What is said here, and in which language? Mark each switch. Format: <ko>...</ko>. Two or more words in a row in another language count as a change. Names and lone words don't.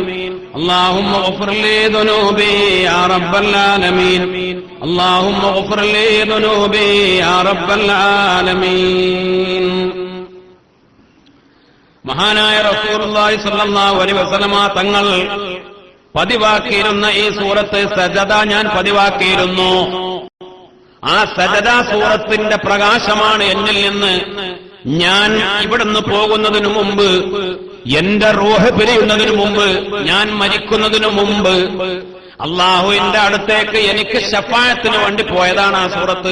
<ar>اللهم اغفر لي ذنوبي يا رب العالمين. اللهم اغفر لي ذنوبي يا رب العالمين.</ar> <ml>മഹാനായ റസൂലുള്ളാഹി</ml> <ar>صلى الله عليه وسلم</ar> <ml>തങ്ങൾ പതിവാക്കിയിരുന്ന ഈ സൂറത്ത് സജദ ഞാൻ പതിവാക്കിയിരുന്നു. ആ സജദ സൂറത്തിന്റെ പ്രകാശമാണ് എന്നിൽ നിന്ന് ഞാൻ ഇവിടുന്ന് പോകുന്നതിനു മുമ്പ്, എന്റെ റൂഹ് പിരിയുന്നതിനു മുമ്പ്, ഞാൻ മരിക്കുന്നതിനു മുമ്പ് അള്ളാഹുവിന്റെ അടുത്തേക്ക് എനിക്ക് ശഫാഅത്തിന് വേണ്ടി പോയതാണ് ആ സൂറത്ത്.</ml>